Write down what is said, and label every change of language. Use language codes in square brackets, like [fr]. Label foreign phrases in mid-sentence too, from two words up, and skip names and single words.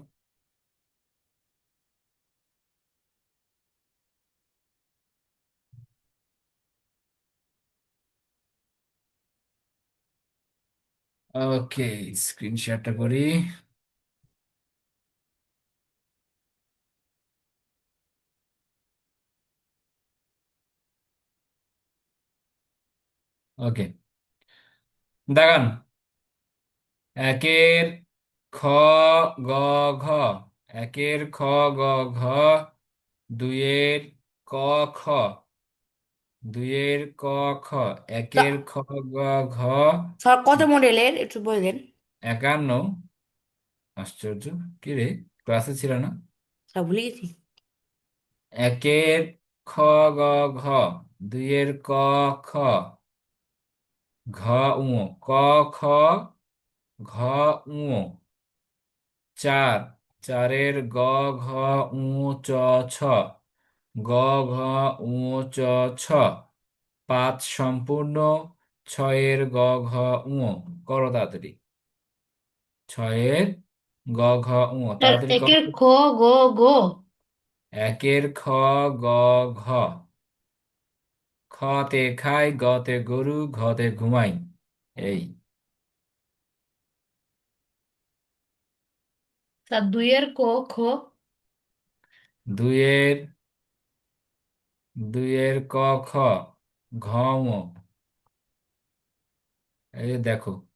[bn] ওকে, স্ক্রিন শেয়ারটা করি। ওকে, দাগান। একের খ গ ঘ, একের খ গ ঘ, দুইয়ের ক খ, দুইয়ের ক খ, একের খ গ ঘ, স্যার কত মডেলের একটু বললেন? 51। আশ্চর্য, কি রে, ক্লাসে ছিল না? স্যার ভুলে গেছি। একের খ গ ঘ, দুইয়ের ক খ, ঘ উ, ক খ, ঘ উ, চার, চারের গ ঘ উ চ ছ, গ ঘ উ চ ছ, পাঁচ সম্পূর্ণ, ছয়ের গ ঘ উ, করো তাড়াতাড়ি। ছয়ের গ ঘ উ, স্যার তাড়াতাড়ি করো। একের খ গ গো। একের খ গ ঘ, খ তে খাই, গ তে গরু, ঘ তে ঘুমাই। এই স্যার দুইয়ের ক খ। দুইয়ের, দুইয়ের ক খ, ঘ ঙ। এই যে দেখো,